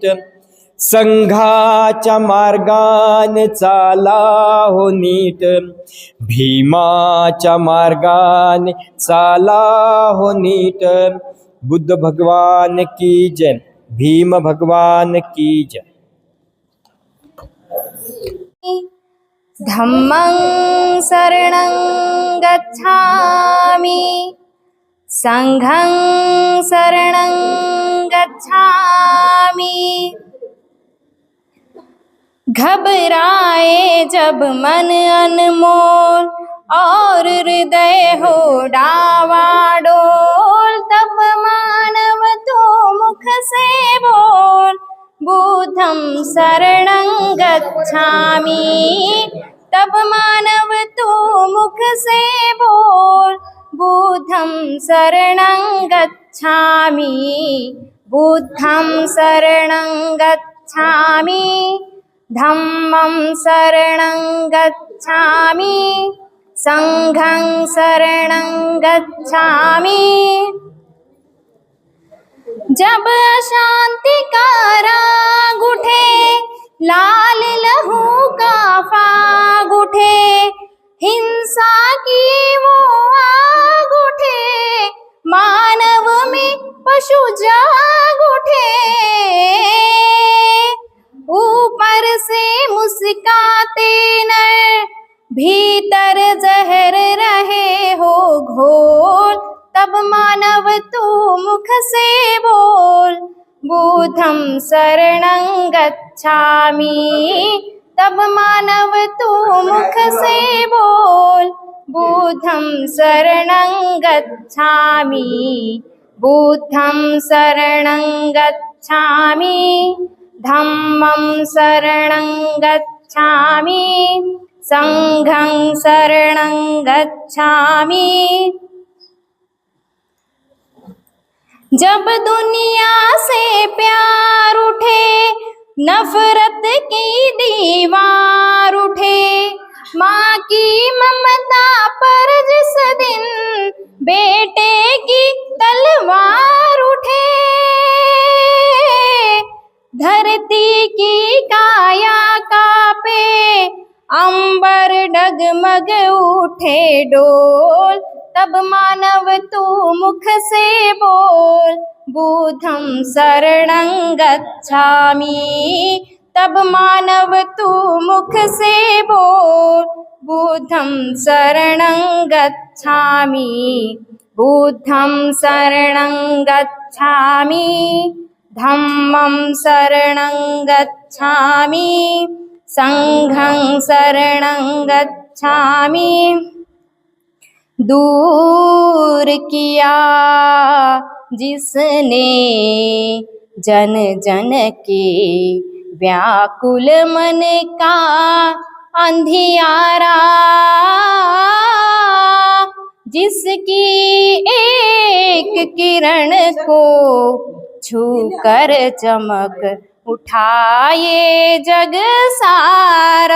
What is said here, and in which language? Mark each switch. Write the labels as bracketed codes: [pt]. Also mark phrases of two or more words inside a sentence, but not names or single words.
[mr] संघाच्या मार्गाने चाला हो नीट, भीमाच्या मार्गाने चाला हो नीट. [hi] बुद्ध भगवान की जय, भीम भगवान की जय. [pi] धम्मं शरणं गच्छामि, संघं शरणं गच्छामि. [hi] घबराए जब मन अनमोल और हृदय हो डावाडोल, तब मानव तो मुख से बोल [pi] बुद्धं शरणं गच्छामि. [hi] तब मानव तो मुख से बोल [pi] बुद्धं शरणं गच्छामि. बुद्धं शरणं गच्छामि, धम्मं शरणं गच्छामि, संघं शरणं गच्छामि. [hi] जब अशांति का राग उठे, लाल लहू का फाग उठे, हिंसा की वो आग उठे, मानव में पशु जाग उठे. ऊपर से मुस्काते नर, भीतर जहर रहे हो घोल, तब मानव तू मुख से बोल [pi] बुद्धं शरणं गच्छामि. [hi] तब मानव तू मुख से बोल [pi] बुद्धं शरणं गच्छामि. बुद्धं शरणं गच्छामि, धम्मं शरणं गच्छामि, संघं शरणं गच्छामि. [hi] जब दुनिया से प्यार उठे, नफरत की दीवार उठे, माँ की ममता पर जिस दिन बेटे की तलवार उठे, धरती की काया कांपे, अंबर डगमग उठे डोल, तब मानव तू मुख से बोल, [pi] बुद्धं शरणं गच्छामि। [hi] तब मानव तू मुख से बोल, [pi] बुद्धं शरणं गच्छामि, बुद्धं शरणं गच्छामि, धम्मं शरणं गच्छामि, संघं शरणं गच्छामि। [hi] दूर किया जिसने जन जन के व्याकुल मन का अंधियारा, जिसकी एक किरण को छूकर चमक उठाए जग सारा।